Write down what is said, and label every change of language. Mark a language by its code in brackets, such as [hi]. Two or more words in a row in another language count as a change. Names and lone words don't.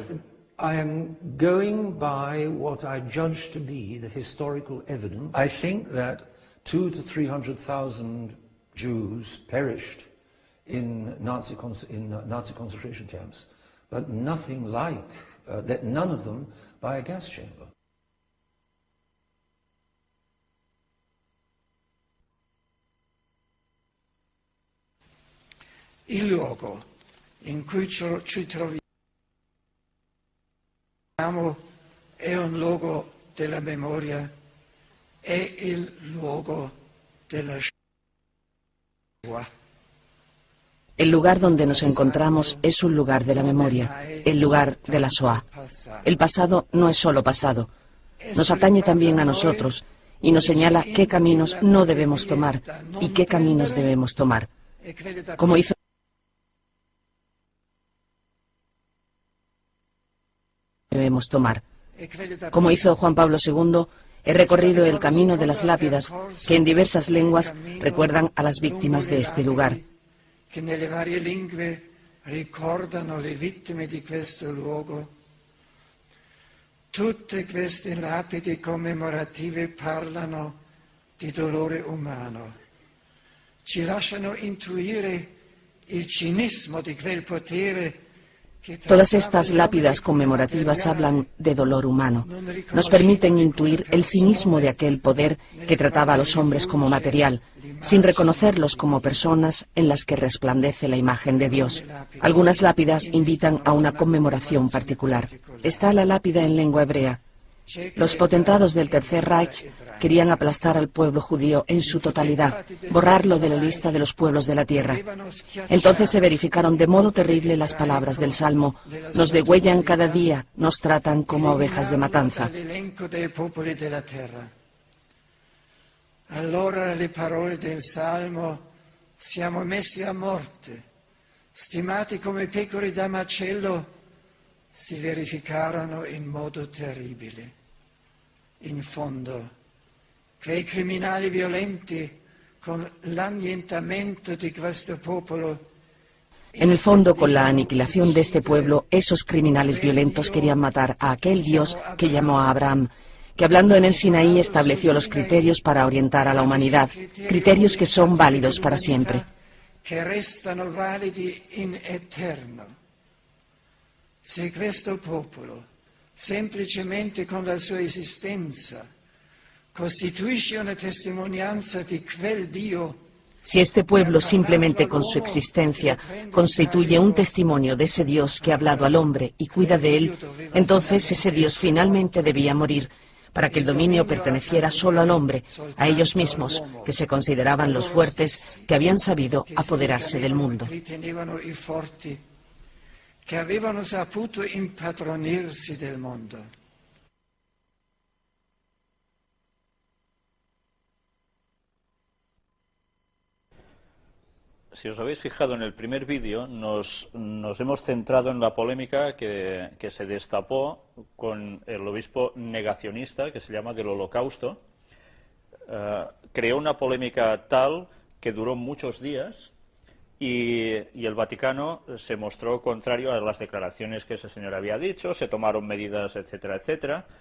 [en] I am going by what I judge to be the historical evidence. I think that 200,000 to 300,000 Jews perished in Nazi concentration camps, but nothing like that, none of them by a gas chamber. [it] Il luogo in cui ci troviamo è un luogo della memoria, è il luogo della Shoah. [es] El lugar donde nos encontramos es un lugar de la memoria, el lugar de la Shoah. El pasado no es solo pasado, nos atañe también a nosotros y nos señala qué caminos no debemos tomar y qué caminos debemos tomar. Como hizo Juan Pablo II, he recorrido el camino de las lápidas que en diversas lenguas recuerdan a las víctimas de este lugar [it] che nelle varie lingue ricordano le vittime di questo luogo. Tutte queste lapidi commemorative parlano di dolore umano, ci lasciano intuire il cinismo di quel potere. [es] Todas estas lápidas conmemorativas hablan de dolor humano. Nos permiten intuir el cinismo de aquel poder que trataba a los hombres como material, sin reconocerlos como personas en las que resplandece la imagen de Dios. Algunas lápidas invitan a una conmemoración particular. Está la lápida en lengua hebrea. Los potentados del Tercer Reich querían aplastar al pueblo judío en su totalidad, borrarlo de la lista de los pueblos de la tierra. Entonces se verificaron de modo terrible las palabras del Salmo: nos degüellan cada día, nos tratan como ovejas de matanza. [it] Allora le parole del Salmo: siamo messi a morte, stimati come pecore da macello, si verificarono in modo terribile. In fondo, quei criminali violenti, con l'annientamento di questo popolo. [es] En el fondo, con la aniquilación de este pueblo, esos criminales violentos querían matar a aquel Dios que llamó a Abraham, que hablando en el Sinaí estableció los criterios para orientar a la humanidad, criterios que son válidos para siempre. [it] Que restano validi in eterno. Se questo popolo, semplicemente con la sua esistenza, costituisce una testimonianza di quel Dio. [es] Si este pueblo, simplemente con su existencia, constituye un testimonio de ese Dios que ha hablado al hombre y cuida de él, entonces ese Dios finalmente debía morir, para que el dominio perteneciera solo al hombre, a ellos mismos, que se consideraban los fuertes, que habían sabido apoderarse del mundo. [it] Che avevano saputo impadronirsi del mondo. [es] Si os habéis fijado en el primer vídeo, nos hemos centrado en la polémica que se destapó con el obispo negacionista, que se llama del Holocausto. Creó una polémica tal que duró muchos días y el Vaticano se mostró contrario a las declaraciones que ese señor había dicho, se tomaron medidas, etcétera, etcétera.